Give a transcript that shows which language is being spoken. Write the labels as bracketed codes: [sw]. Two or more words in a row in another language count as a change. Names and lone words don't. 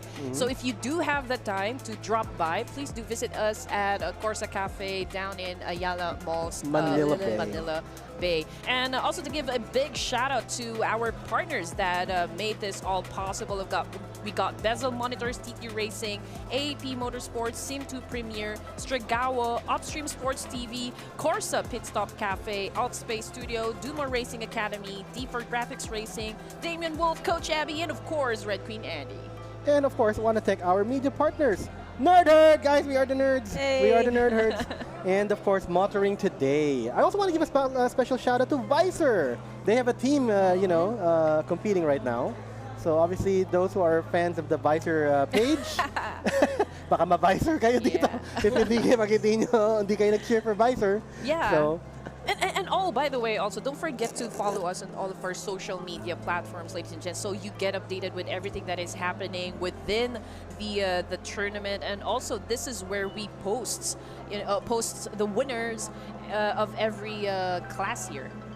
[en] So if you do have the time to drop by, please do visit us at Korsa Café down in Ayala Malls Manila Bay. And also to give a big shout out to our partners that made this all possible. We got Bezel Monitors, TQ Racing, AAP Motorsports, Sim2 Premier, Stragawa, Upstream Sports TV, Korsa Pitstop Café, Altspace Studio, Duma Racing Academy, D4 Graphics Racing, Damian Wolf, Coach Abby, and of course, Red Queen Andy. And of course, I want to thank our media partners. Nerd Herd, guys, we are the nerds. Hey. We are the Nerd Herds. And of course, Motoring Today. I also want to give a special shout out to Visor. They have a team, competing right now. So obviously, those who are fans of the Visor page, [tl] baka ma-Visor kayo dito. If hindi kayo nag-cheer for Visor. [en] Yeah. So, And by the way, also, don't forget to follow us on all of our social media platforms, ladies and gents, so you get updated with everything that is happening within the tournament. And also, this is where we post the winners of every class here.